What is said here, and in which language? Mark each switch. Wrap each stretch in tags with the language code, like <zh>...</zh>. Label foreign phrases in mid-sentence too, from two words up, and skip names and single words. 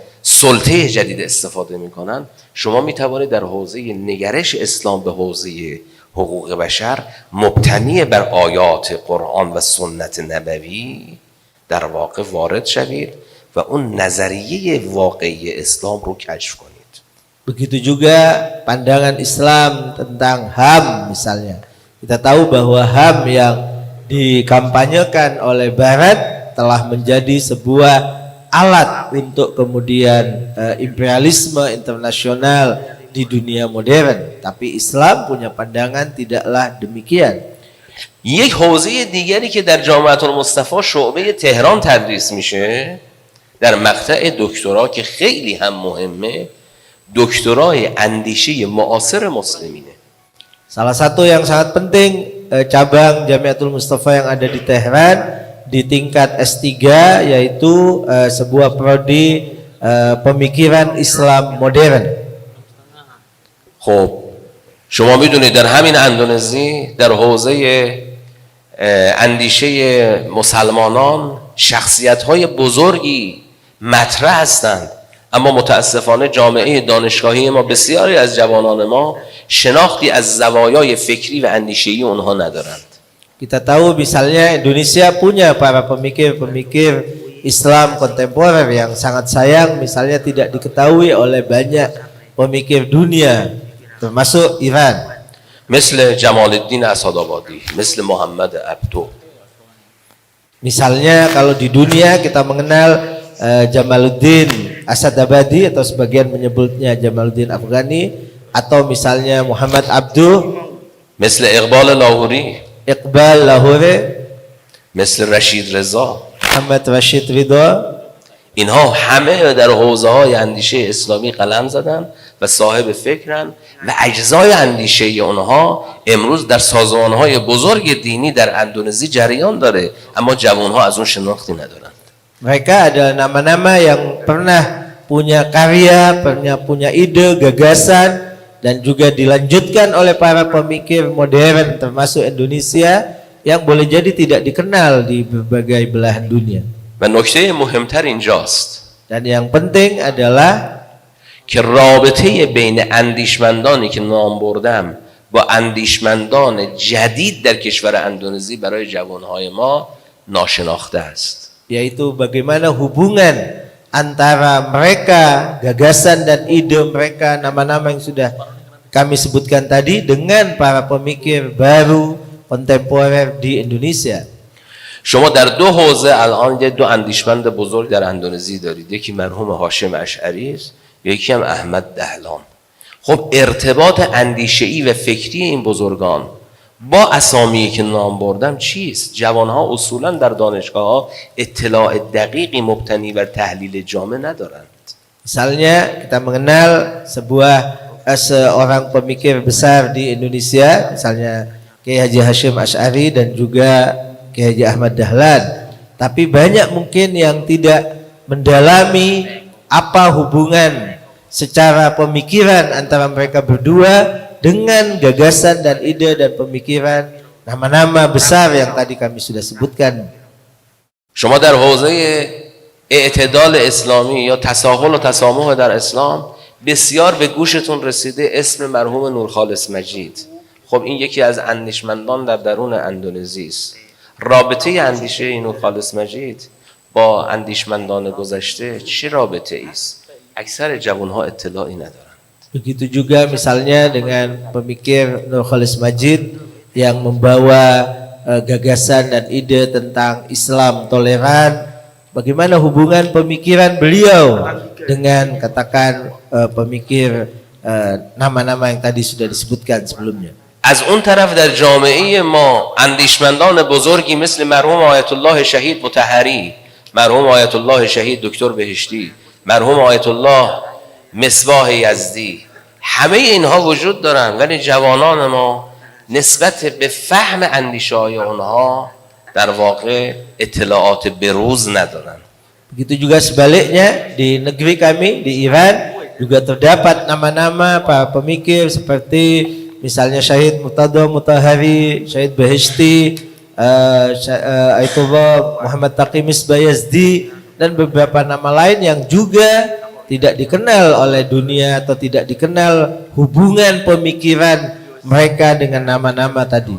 <fa>سلطه جدید استفاده میکنن، شما میتوانید در حوزه نگرش اسلام به حوزه حقوق بشر مبتنی بر آیات قرآن و سنت نبوی در واقع وارد شوید و اون نظریه واقعی اسلام رو کشف کنید.</fa> <id>Begitu juga pandangan Islam tentang HAM misalnya. Kita tahu bahwa HAM yang dikampanyekan oleh Barat telah menjadi sebuah alat untuk kemudian imperialisme internasional di dunia modern. Tapi Islam punya pandangan tidaklah demikian.</id> <fa>یک حوزه دیگری که در جامعه المصطفی شعبه تهران تدریس میشه در مقطع دکترا که خیلی هم مهمه، دکترای اندیشه معاصر مسلمینه.</fa> <id>Salah satu yang sangat penting cabang Jamiatul Mustafa yang ada di Tehran di tingkat S3 yaitu sebuah prodi pemikiran Islam modern.</id> <fa>خب شما میدونید در همین اندونزی در حوزه اندیشه مسلمانان شخصیت‌های بزرگی مطرح هستند، اما متاسفانه جامعه دانشگاهی ما بسیاری از جوانان ما شناختی از زوایای فکری و اندیشه‌ای اونها ندارند.</fa> <id>Kita tahu misalnya Indonesia punya para pemikir-pemikir Islam kontemporer yang sangat sayang misalnya tidak diketahui oleh banyak pemikir dunia termasuk Iran.</id> <fa>مثل جمال الدین اسدآبادی، مثل محمد عبدو.</fa> <id>Misalnya kalau di dunia kita mengenal Jamaluddin Asadabadi atau sebagian menyebutnya Jamaluddin Afghani, atau misalnya Muhammad Abduh,</id> <fa>مثل اقبال لاهوری، Iqbal Lahore, مثل رشید رضا. Muhammad Rashid Ridha. اینها همه در حوزه های اندیشه اسلامی قلم زدن و صاحب فکرن و اجزای اندیشه اونها امروز در سازمان های بزرگ دینی در اندونزی جریان داره، اما جوان ها از اون شناختی ندارند.</fa> <id>Mereka adalah nama-nama yang pernah punya karya, pernah punya ide, gagasan, dan juga dilanjutkan oleh para pemikir modern termasuk Indonesia yang boleh jadi tidak dikenal di berbagai belahan dunia.</id> <fa>و نکته مهمتر اینجاست</fa> <id>Dan yang penting adalah</id> <fa>که رابطه بین اندیشمندانی که نام بردم با اندیشمندان جدید در کشور اندونزی برای جوانهای ما ناشناخته است.</fa> <id>yaitu bagaimana hubungan antara mereka, gagasan dan ide mereka, nama-nama yang sudah kami sebutkan tadi dengan para pemikir baru kontemporer di Indonesia.</id> <fa>شما در دو حوزه الان دو اندیشمند بزرگ در اندونزی دارید، یکی مرحوم هاشم اشعری است، یکی هم احمد دهلان. خب ارتباط اندیشه‌ای و فکری این بزرگان با اسامی که نام بردم چیست؟ جوانها اصولا در دانشگاه‌ها اطلاع دقیقی مبتنی بر تحلیل جامع ندارند.</fa> <id>Misalnya kita mengenal seorang pemikir besar di Indonesia, misalnya Kiai Haji Hashim Asy'ari dan juga Kiai Haji Ahmad Dahlan. Tapi banyak mungkin yang tidak mendalami apa hubungan secara pemikiran antara mereka berdua dengan gagasan dan ide dan pemikiran nama-nama besar yang tadi kami sudah sebutkan.</id> <fa>شما در حوزه اعتدال اسلامی یا تساهل و تسامح در اسلام بسیار به گوشتون رسیده اسم مرحوم نورخالص مجید. خب این یکی از اندیشمندان در درون اندونزی است. رابطه اندیشه نورخالص مجید با اندیشمندان گذشته چه رابطه است؟ اکثر جوانها اطلاعی ندارند.</fa> <id>Begitu juga misalnya dengan pemikir Nurcholish Madjid yang membawa gagasan dan ide tentang Islam toleran. Bagaimana hubungan pemikiran beliau dengan katakan pemikir nama-nama yang tadi sudah disebutkan sebelumnya.</id> <fa>از اون طرف در جامعه ما اندیشمندان بزرگی مثل مرحوم آیت الله شهید مطهری، مرحوم آیت الله شهید دکتر بهشتی، مرحوم آیت الله مصباح یزدی، همه اینها وجود دارن، ولی جوانان ما نسبت به فهم اندیشه های اونها در واقع اطلاعات بروز ندارن.</fa> <id>Begitu juga sebaliknya di negeri kami di Iran juga terdapat nama-nama para pemikir seperti misalnya Syahid Murtada Mutahari, Syahid Beheshti, Ayatullah Muhammad Taqi Misbah Yazdi dan beberapa nama lain yang juga tidak dikenal oleh dunia atau tidak dikenal hubungan pemikiran mereka dengan nama-nama tadi.</id>